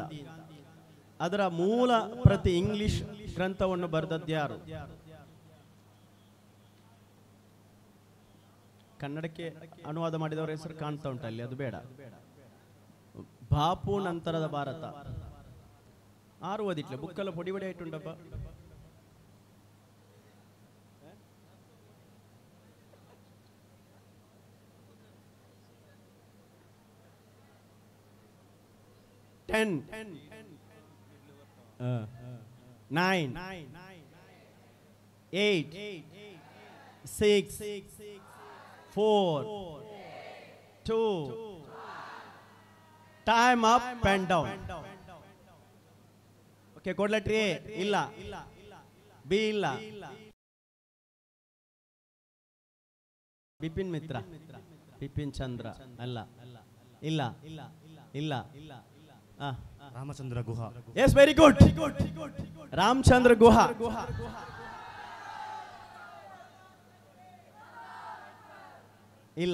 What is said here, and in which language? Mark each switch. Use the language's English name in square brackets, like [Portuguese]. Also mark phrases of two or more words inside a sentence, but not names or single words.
[Kannada] ಅದರ ಮೂಲ ಪ್ರತಿ ಇಂಗ್ಲಿಷ್ ಗ್ರಂಥವನ್ನು ಬರೆದದ್ದು ಯಾರು? ಕನ್ನಡಕ್ಕೆ ಅನುವಾದ ಮಾಡಿದವರ ಹೆಸರು ಕಾಣ್ತಾ ಉಂಟಲ್ಲಿ, ಅದು ಬೇಡ. ಬಾಪು ನಂತರದ ಭಾರತ 6 ಓದಿಟ್ಲೆ ಬುಕ್ಕೆಲ್ಲ ಪೊಡಿ ಪೊಡಿ ಆಯ್ತುಂಟಪ್ಪ. [English] Ten, 9, 8, 6, 4, 2. Time up and down. Okay, code letter A. [Kannada] Illa. B illa. ಬಿಪಿನ್ ಮಿತ್ರ, ಬಿಪಿನ್ ಚಂದ್ರ ಅಲ್ಲ, ಇಲ್ಲ ಇಲ್ಲ ರಾಮಚಂದ್ರ ಗುಹಾ. [English] yes, very good. [Kannada] ರಾಮಚಂದ್ರ ಗುಹಾ. ಇಲ್ಲ.